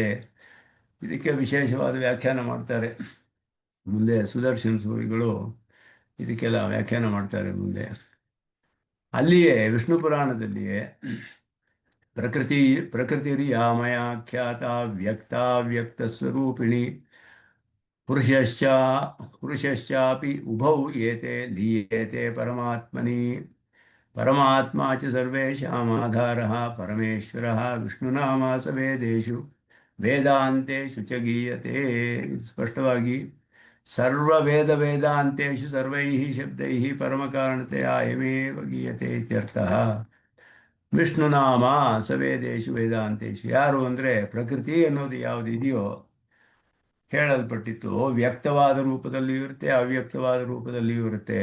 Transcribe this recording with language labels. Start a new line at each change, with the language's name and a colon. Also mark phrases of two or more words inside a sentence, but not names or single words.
Kannada: ಇದಕ್ಕೆ ವಿಶೇಷವಾದ ವ್ಯಾಖ್ಯಾನ ಮಾಡ್ತಾರೆ ಮುಂದೆ ಸುದರ್ಶನ ಸೂರಿಗಳು, ಇದಕ್ಕೆಲ್ಲ ವ್ಯಾಖ್ಯಾನ ಮಾಡ್ತಾರೆ ಮುಂದೆ. ಅಲ್ಲಿಯೇ ವಿಷ್ಣು ಪುರಾಣದಲ್ಲಿಯೇ
Sanskrit: ಪ್ರಕೃತಿರಿ ಯಾಮಯಾಖ್ಯಾತ ವ್ಯಕ್ತ ಸ್ವರೂಪಿಣಿ ಪುರುಷಶ್ಚಾಪಿ ಉಭೌ ಏತೆ ಲೀಯೇತೆ ಪರಮಾತ್ಮನಿ. ಪರಮಾತ್ಮ ಚ ಸರ್ವೇಷಾಂ ಆಧಾರಃ ಪರಮೇಶ್ವರಃ ವಿಷ್ಣುನಾಮಾಸ ವೇದೇಶು ವೇದಾಂತೇಶು ಚ ಗೀಯತೆ. ಸ್ಪಷ್ಟವಾಗಿ ವೇದಾಂತೇಶು ಸರ್ವೈಃ ಶಬ್ದೈಃ ಪರಮಕಾರಣತೆಯ ಅಯಮೇವ ಗೀಯತೆ ಇತ್ಯರ್ಥಃ. ವಿಷ್ಣುನಾಮ ಸವೇದೇಶು ವೇದಾಂತೇಶು.
Kannada: ಯಾರು ಅಂದರೆ ಪ್ರಕೃತಿ ಅನ್ನೋದು ಯಾವುದು ಇದೆಯೋ ಹೇಳಲ್ಪಟ್ಟಿತ್ತು, ವ್ಯಕ್ತವಾದ ರೂಪದಲ್ಲಿಯೂ ಇರುತ್ತೆ, ಅವ್ಯಕ್ತವಾದ ರೂಪದಲ್ಲಿಯೂ ಇರುತ್ತೆ.